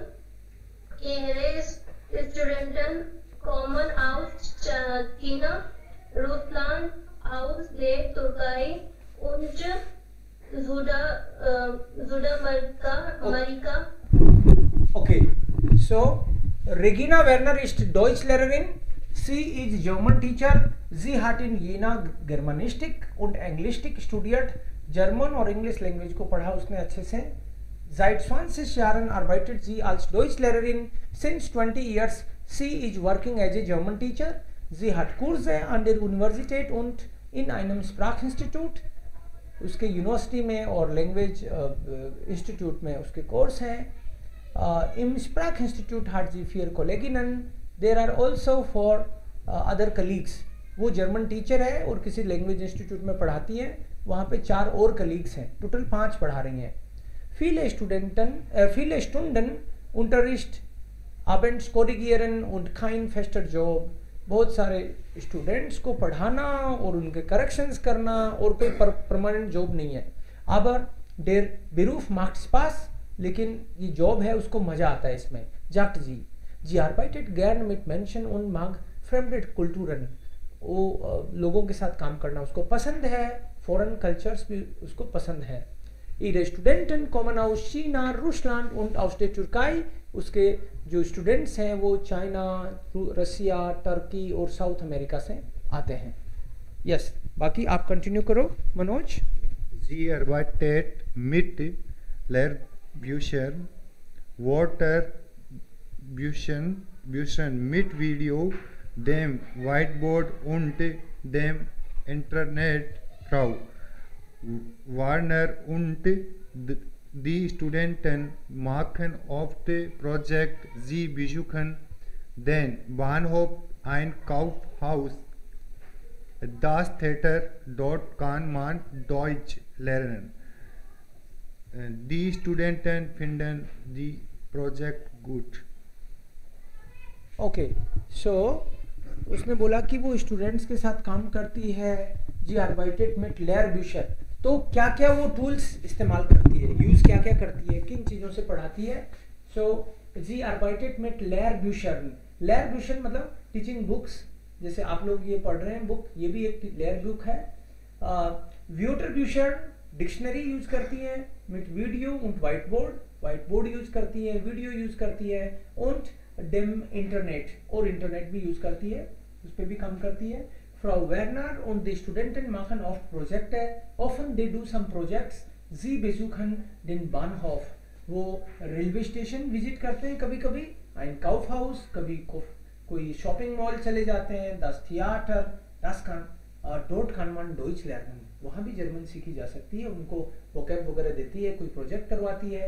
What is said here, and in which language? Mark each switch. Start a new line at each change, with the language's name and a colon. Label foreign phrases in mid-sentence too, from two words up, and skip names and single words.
German: Ihre Studenten kommen aus China, Russland, aus der Türkei und Südamerika.
English: Okay, so
German: Regina Werner ist Deutschlehrerin. Sie ist
English: German Teacher.
German: Sie hat in Jena Germanistik und Anglistik studiert.
Hindi: German और
English: English Language
Hindi: को पढ़ा उसने अच्छे से.
German: Seit 20 Jahren arbeitet sie als Deutschlehrerin.
English: Since 20 years she is working as a German Teacher.
German: Sie hat Kurse an der Universität und in einem Sprachinstitut.
Hindi: उसके यूनिवर्सिटी में और
English: language institute
Hindi: में उसके कोर्स हैं.
German: Im Sprachinstitut hat sie 4 Kolleginnen.
English: There are also 4 other colleagues.
Hindi: वो
English: German teacher
Hindi: है और किसी
English: language institute
Hindi: में पढ़ाती हैं. वहाँ पे 4 और कलीग्स हैं. टोटल 5 पढ़ा रही हैं.
German: Viele Stunden Unterricht abends korrigieren und kein fester Job.
Hindi: बहुत सारे स्टूडेंट्स को पढ़ाना और उनके करेक्शंस करना और कोई
English: permanent job
Hindi: नहीं है.
German: Aber der Beruf macht Spaß.
Hindi: लेकिन ये जॉब है उसको मजा आता है इसमें.
German: Sagt sie. Sie arbeitet gern mit Menschen und mag fremde Kulturen.
Hindi: वो लोगों के साथ काम करना उसको पसंद है.
English: foreign cultures
Hindi: भी उसको पसंद है.
German: Ihre Studenten kommen aus China, Russland und aus der Türkei.
Hindi: उसके जो स्टूडेंट्स हैं वो चाइना, रसिया, टर्की और साउथ अमेरिका से आते हैं. यस, बाकी आप कंटिन्यू करो मनोज.
German: Sie arbeitet mit Lehrbüchern, Wörterbüchern mit Video, dem Whiteboard und dem Internet. Frau Warner und die Studenten machen oft Projekt. Sie besuchen den Bahnhof, ein Kaufhaus, das Theater. Dort kann man Deutsch lernen. Die Studenten finden die Projekt gut.
English: okay, so
Hindi: उसने बोला कि वो स्टूडेंट्स के साथ काम करती है.
German: जी arbeitet mit Lehrbücher.
Hindi: तो क्या क्या वो टूल्स इस्तेमाल करती है, यूज क्या क्या करती है, किन चीज़ों से पढ़ाती है.
German: सो जी arbeitet mit Lehrbüchern.
Hindi: Lehrbücher मतलब
English: teaching books.
Hindi: जैसे आप लोग ये पढ़ रहे हैं बुक, ये भी एक लेयरबुक है. Wörterbücher
English: dictionary use
Hindi: करती है.
German: mit Video und Whiteboard
Hindi: यूज करती है,
English: video use
Hindi: करती है.
German: und dem Internet,
Hindi: और इंटरनेट भी यूज करती है, उस पर भी काम करती है.
German: Frau Werner und die Studenten machen oft Projekte.
English: Often they do some projects.
German: Sie besuchen den Bahnhof.
Hindi: वो
English: railway station visit
Hindi: करते हैं कभी कभी.
German: ein Kaufhaus,
Hindi: कभी कोई
English: shopping mall
Hindi: चले जाते हैं.
German: das Theater, dort kann man Deutsch lernen.
Hindi: वहाँ भी जर्मन सीखी जा सकती है. उनको वोकैब वगैरह देती है, कोई प्रोजेक्ट करवाती है.